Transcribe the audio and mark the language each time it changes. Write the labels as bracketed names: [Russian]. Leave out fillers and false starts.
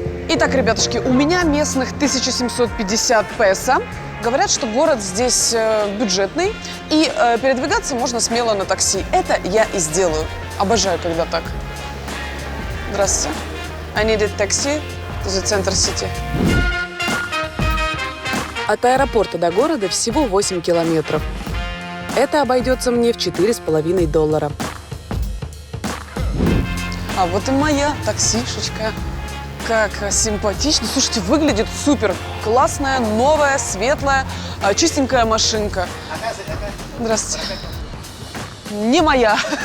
[Russian] Итак, ребятушки, у меня местных 1750 песо. Говорят, что город здесь бюджетный, и передвигаться можно смело на такси. Это я и сделаю. Обожаю, когда так. Здравствуйте. [English] I needed taxi to the center city. [Russian] От аэропорта до города всего 8 километров. Это обойдется мне в $4,5. А вот и моя таксишечка. Как симпатично. Слушайте, выглядит супер. Классная, новая, светлая, чистенькая машинка. Здравствуйте. Не моя.